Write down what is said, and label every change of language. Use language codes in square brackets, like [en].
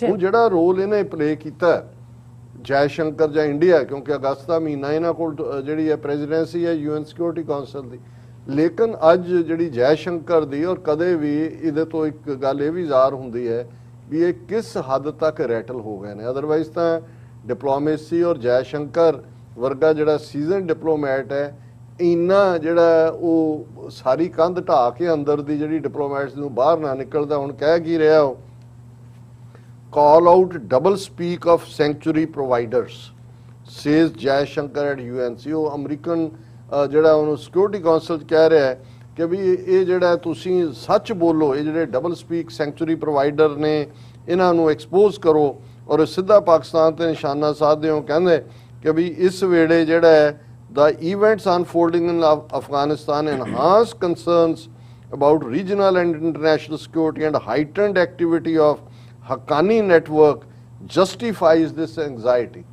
[pa] ਹੁਣ ਜਿਹੜਾ ਰੋਲ ਇਹਨੇ ਪਲੇ ਕੀਤਾ ਜੈ ਸ਼ੰਕਰ ਜਾਂ ਇੰਡੀਆ, ਕਿਉਂਕਿ ਅਗਸਤ ਦਾ ਮਹੀਨਾ ਇਹਨਾਂ ਕੋਲ ਜਿਹੜੀ ਹੈ ਪ੍ਰੈਜ਼ੀਡੈਂਸੀ ਹੈ UN ਸਿਕਿਉਰਿਟੀ ਕਾਉਂਸਲ ਦੀ, ਲੇਕਿਨ ਅੱਜ ਜਿਹੜੀ ਜੈ ਸ਼ੰਕਰ ਦੀ ਔਰ ਕਦੇ ਵੀ ਇਹਦੇ ਤੋਂ ਇੱਕ ਗੱਲ ਇਹ ਵੀ ਜ਼ਾਹਰ ਹੁੰਦੀ ਹੈ ਵੀ ਇਹ ਕਿਸ ਹੱਦ ਤੱਕ ਰੈਟਲ ਹੋ ਗਏ ਨੇ। ਅਦਰਵਾਈਜ਼ ਤਾਂ ਡਿਪਲੋਮੇਸੀ ਔਰ ਜੈ ਸ਼ੰਕਰ ਵਰਗਾ ਜਿਹੜਾ ਸੀਜ਼ਨ ਡਿਪਲੋਮੈਟ ਹੈ, ਇੰਨਾ ਜਿਹੜਾ ਉਹ ਸਾਰੀ ਕੰਧ ਢਾਹ ਕੇ ਅੰਦਰ ਦੀ ਜਿਹੜੀ ਡਿਪਲੋਮੈਟਸ ਨੂੰ ਬਾਹਰ ਨਾ ਨਿਕਲਦਾ। ਹੁਣ ਕਹਿ ਕੀ ਰਿਹਾ ਉਹ, [en] call out double speak of sanctuary providers says Jai Shankar at UNC। [pa] ਉਹ ਅਮਰੀਕਨ ਜਿਹੜਾ ਉਹਨੂੰ ਸਿਕਿਉਰਿਟੀ ਕਾਉਂਸਲ 'ਚ ਕਹਿ ਰਿਹਾ ਹੈ ਕਿ ਵੀ ਇਹ ਜਿਹੜਾ ਤੁਸੀਂ ਸੱਚ ਬੋਲੋ, ਇਹ ਜਿਹੜੇ ਡਬਲ ਸਪੀਕ ਸੈਂਚੁਰੀ ਪ੍ਰੋਵਾਈਡਰ ਨੇ ਇਹਨਾਂ ਨੂੰ ਐਕਸਪੋਜ਼ ਕਰੋ ਔਰ ਸਿੱਧਾ ਪਾਕਿਸਤਾਨ ਤੇ ਨਿਸ਼ਾਨਾ ਸਾਧਦੇ ਹੋ। ਕਹਿੰਦੇ ਕਿ ਵੀ ਇਸ ਵੇਲੇ ਜਿਹੜਾ ਹੈ [en] the events unfolding in Afghanistan enhance concerns about regional and international security and heightened activity of Haqqani network justifies this anxiety।